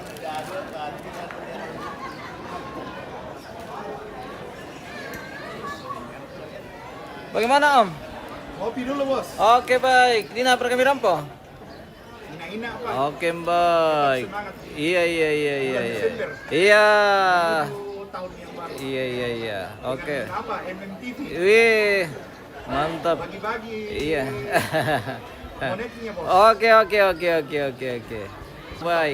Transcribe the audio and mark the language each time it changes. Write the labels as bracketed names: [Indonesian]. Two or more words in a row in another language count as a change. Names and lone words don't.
[Indonesian] Bagaimana Om? Kopi dulu, Bos. Oke baik, Dina per kami rampo. Ina-ina apa? Oke baik. Iya. Desember. Iya. Tahun yang baru. Iya. Oke. Apa? MMTV. Wih, mantap. Bagi-bagi. Iya. Koneknya, Bos. Oke. Baik.